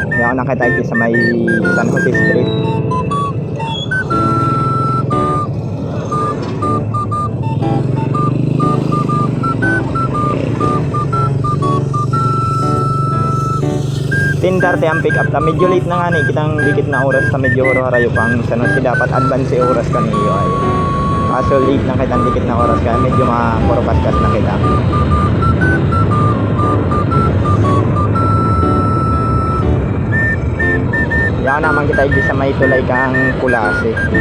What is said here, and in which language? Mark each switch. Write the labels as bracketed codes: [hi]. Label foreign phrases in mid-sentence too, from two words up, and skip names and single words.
[bik] Yan ako nakita sa may San Jose Street. Tindarte ang pick up ta. Medyo late na nga ni. Kitang dikit na oras ta. Medyo haro-harayo pang San Jose. Dapat advance oras ka niyo ay. Kaso late na kitang dikit na oras ka. Medyo makapurupaskas na kita. Yan naman kita sa may tulay kang Kulase.